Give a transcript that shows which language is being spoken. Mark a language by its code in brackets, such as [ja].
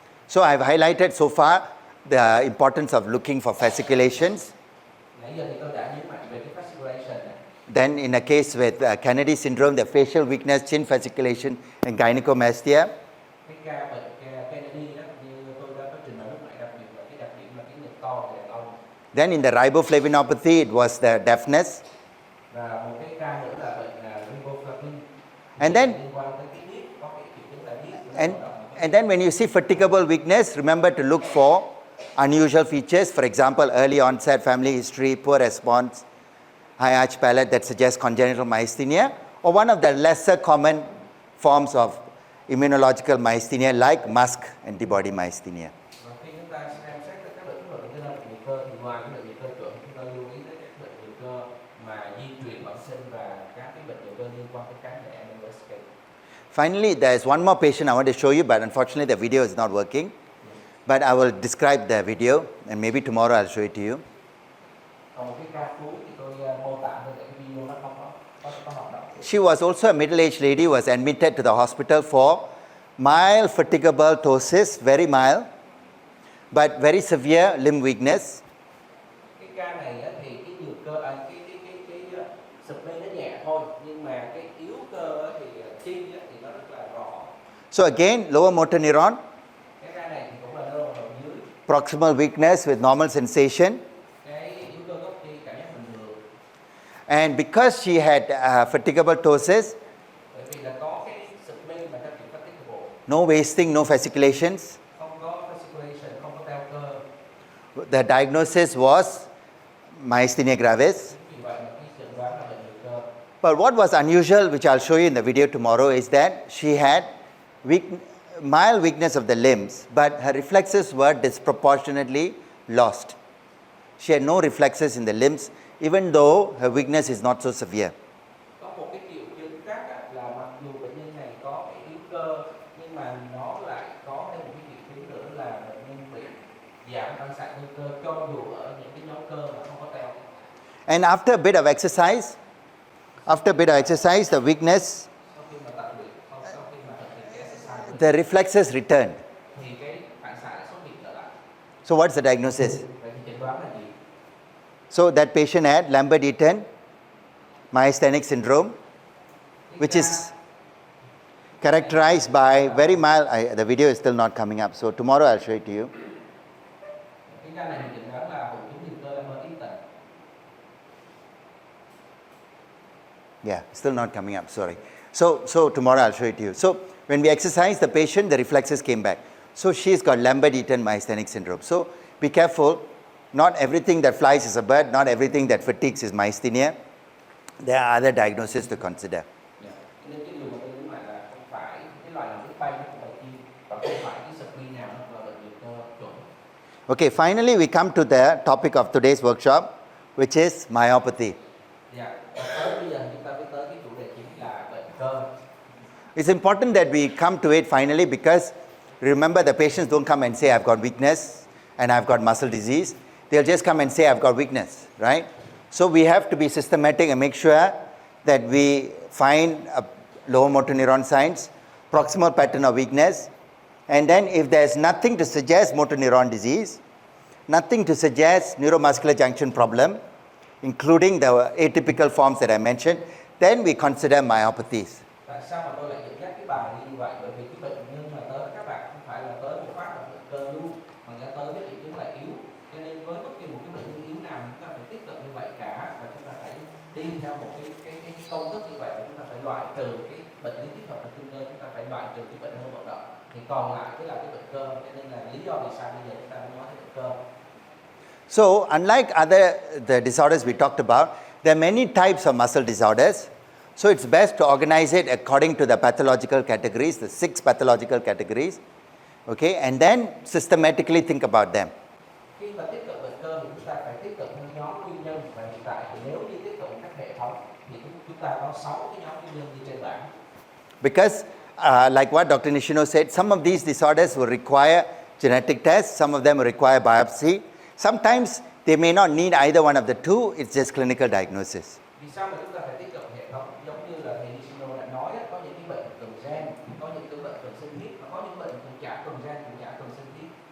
[en] So I've highlighted so far the importance of looking for fasciculations. [vi] Nãy giờ thì tôi đã nhấn mạnh về cái fasciculation này. [en] Then in a case with Kennedy syndrome, the facial weakness, chin fasciculation, and gynecomastia. [vi] Cái ca bệnh Kennedy đó, như tôi đã có trình bày lúc nãy, đặc biệt là cái đặc điểm là cái ngực to của đàn ông. [en] Then in the riboflavinopathy, it was the deafness. [vi] Và một cái ca nữa là bệnh riboflavin. [en] And then- [vi] liên quan tới cái điếc, có cái triệu chứng là điếc. [en] And then when you see fatigable weakness, remember to look for unusual features. For example, early onset family history, poor response, high arch palate that suggests congenital myasthenia, or one of the lesser common forms of immunological myasthenia like MuSK antibody myasthenia. [vi] Và khi chúng ta xem xét các bệnh liên quan đến liệt cơ, thì ngoài cái bệnh liệt cơ chuẩn, chúng ta lưu ý tới các bệnh liệt cơ mà di truyền bẩm sinh và các cái bệnh liệt cơ liên quan tới kháng thể MOSK. [en] Finally, there's one more patient I want to show you, but unfortunately the video is not working. But I will describe the video, and maybe tomorrow I'll show it to you. [vi] Còn một cái ca cuối thì tôi mô tả thôi để cái video nó không có hoạt động. [en] She was also a middle-aged lady who was admitted to the hospital for mild fatigable ptosis, very mild, but very severe limb weakness. [vi] Cái ca này á, thì cái nhược cơ cái sụp mi nó nhẹ thôi, nhưng mà cái yếu cơ á, thì chi á, thì nó rất là rõ. [en] So again, lower motor neuron, [vi] Cái ca này thì cũng là nơ đầu dưới. [en] proximal weakness with normal sensation. [vi] Cái yếu cơ gốc chi cảm giác bình thường. [en] And because she had fatigable ptosis, [vi] Bởi vì là có cái sụp mi mà theo kiểu fatigable, [en] no wasting, no fasciculations, [vi] không có fasciculation, không có teo cơ. [en] the diagnosis was myasthenia gravis. [vi] Vì vậy mà cái chẩn đoán là bệnh nhược cơ. [en] But what was unusual, which I'll show you in the video tomorrow, is that she had mild weakness of the limbs, but her reflexes were disproportionately lost. She had no reflexes in the limbs, even though her weakness is not so severe. [vi] Có một cái triệu chứng khác á, là mặc dù bệnh nhân này có cái yếu cơ, nhưng mà nó lại có thêm một cái triệu chứng nữa là bệnh nhân bị giảm phản xạ nguy cơ cho dù ở những cái nhóm cơ mà không có teo. [en] And after a bit of exercise, the weakness, [vi] Sau khi mà tập luyện, sau khi mà thực hiện cái exercise, [en] the reflexes returned. [vi] thì cái phản xạ lại xuất hiện trở lại. [en] So what's the diagnosis? [vi] Vậy thì chẩn đoán là gì? [en] So that patient had Lambert-Eaton myasthenic syndrome, which is characterized by very mild, the video is still not coming up, so tomorrow I'll show it to you. [vi] Cái ca này thì chẩn đoán là hội chứng nhược cơ Lambert-Eaton. [en] Yeah, still not coming up, sorry. So tomorrow I'll show it to you. So when we exercised the patient, the reflexes came back. So she's got Lambert-Eaton myasthenic syndrome. So be careful, not everything that flies is a bird, not everything that fatigues is myasthenia. There are other diagnoses to consider. [vi] Dạ. Cho nên cái điều mà tôi nhấn mạnh là không phải cái loài nào biết bay nó không phải chim, và không phải cái sực mi nào nó là bệnh nhược cơ chuẩn. [en] Okay, finally we come to the topic of today's workshop, which is myopathy. [vi] Dạ. Và tới bây giờ chúng ta biết tới cái chủ đề chính là bệnh cơ. [en] It's important that we come to it finally because remember the patients don't come and say I've got weakness and I've got muscle disease. They'll just come and say I've got weakness, right? So we have to be systematic and make sure that we find lower motor neuron signs, proximal pattern of weakness, and then if there's nothing to suggest motor neuron disease, nothing to suggest neuromuscular junction problem, including the atypical forms that I mentioned, then we consider myopathies. [vi] Tại sao mà tôi lại dẫn dắt cái bài như vậy? Bởi vì cái bệnh nhân mà tới các bạn không phải là tới một phát là bệnh cơ luôn, mà người ta tới với triệu chứng là yếu. Cho nên với bất kỳ một cái bệnh nhân yếu nào chúng ta phải tiếp cận như vậy cả, và chúng ta phải đi theo một cái công thức như vậy, và chúng ta phải loại trừ cái bệnh lý tích hợp thần kinh cơ, chúng ta phải loại trừ cái bệnh hô vận động, thì còn lại cái là cái bệnh cơ. Cho nên là lý do vì sao bây giờ chúng ta mới nói đến bệnh cơ. [en] So unlike the disorders we talked about, there are many types of muscle disorders. So it's best to organize it according to the pathological categories, the 6 pathological categories, okay, and then systematically think about them. [vi] Khi mà tiếp cận bệnh cơ thì chúng ta phải tiếp cận theo nhóm nguyên nhân, và hiện tại thì nếu như tiếp cận các hệ thống thì chúng ta có 6 cái nhóm nguyên nhân như trên bảng. [en] Because like what Dr. Nishino said, some of these disorders will require genetic tests, some of them will require biopsy. Sometimes they may not need either one of the two, it's just clinical diagnosis. [vi] Vì sao mà chúng ta phải tiếp cận hệ thống? Giống như là thầy Nishino đã nói, có những cái bệnh cần gen, có những cái bệnh cần sinh thiết, và có những bệnh cần chả cần gen, chả cần sinh thiết.